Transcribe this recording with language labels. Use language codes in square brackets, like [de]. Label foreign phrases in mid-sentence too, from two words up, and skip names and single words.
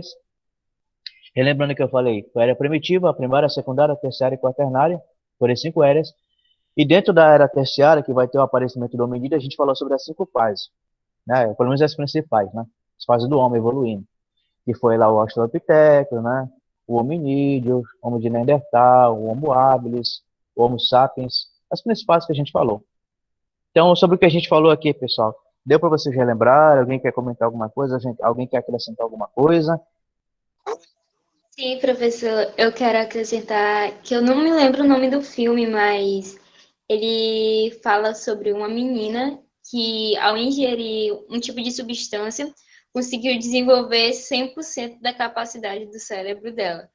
[pt] Relembrando que eu falei, a era primitiva, a primária, a secundária, a terciária e a quaternária, por as 5 eras. E dentro da era terciária, que vai ter o aparecimento do hominídeo, a gente falou sobre as 5 fases, né? Pelo menos as principais, né? As fases do homem evoluindo. Que foi lá o Australopithecus, né? O hominídeo, o Homo de Neandertal, o Homo habilis, o Homo sapiens, as principais que a gente falou. Então, sobre o que a gente falou aqui, pessoal, deu para vocês relembrar? Alguém quer comentar alguma coisa? Alguém quer acrescentar alguma coisa? Sim, professor, eu quero acrescentar que eu não me lembro o nome do filme, mas ele fala sobre uma menina que, ao ingerir um tipo de substância, conseguiu desenvolver 100% da capacidade do cérebro dela.